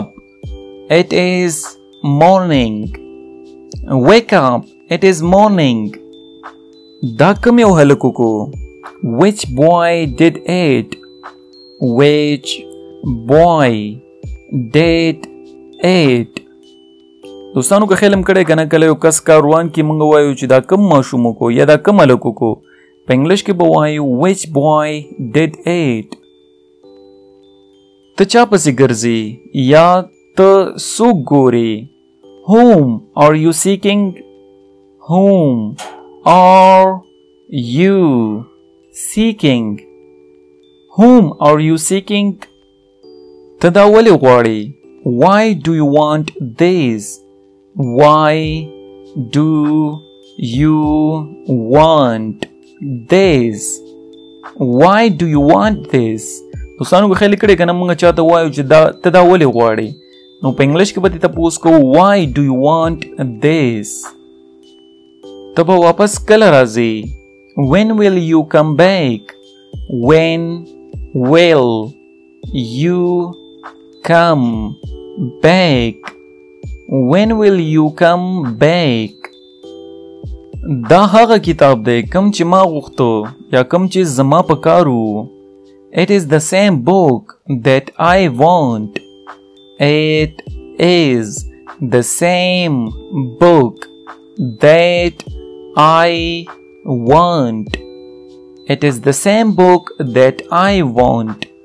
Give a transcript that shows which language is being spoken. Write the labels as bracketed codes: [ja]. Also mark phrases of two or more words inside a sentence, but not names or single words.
[en] It is morning. Wake up. It is morning. [ps] دا کم یو هلکو کو? [en] Which boy did it? Which boy did it? [ps] دوستانو که خیال کړی کنه کله یو کس کاروان کې مونږ وایو چې دا کم ماشوم کو یا دا کم هلکو کو په انګلیش کې به وایو [en] which boy did it. [ps] ته چا پسې ګرځې یا ته څوک ګورې؟ [en] Whom are you seeking? Whom are you seeking? Whom are you seeking? [ps] ته دا ولې غواړې؟ [en] Why do you want this? Why do you want this? Why do you want this? [ps] دوستانو که خیلی کړی کنه مونږ چاته وایو چې دا ته دا ولې غواړې نو په انګلیش کې به دې تپوس کوو [en] why do you want this? [ps] ته به واپس کله راځې؟ [en] When will you come back? When will you come back? When will you come back? [ps] دا هغه کتاب دی کم چې ما غوښتو یا کم چې زما په کار و. [en] It is the same book that I want. It is the same book that I want. It is the same book that I want.